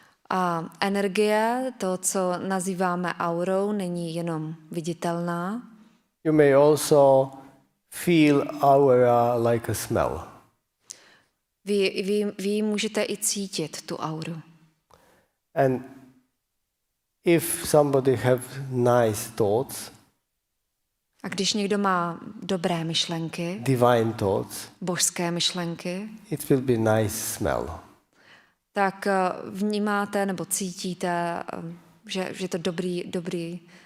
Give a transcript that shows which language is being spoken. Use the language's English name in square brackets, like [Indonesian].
[Czech] A energie, to, co nazýváme aurou, není jenom viditelná, [English] You may also feel aura like a smell. [Czech] Vy můžete i cítit tu auru. [English] And if somebody have nice thoughts, [Czech] A když někdo má dobré myšlenky, [English] divine thoughts, [Czech] božské myšlenky, [English] it will be nice smell. [Czech] tak vnímáte nebo cítíte, že je to dobrý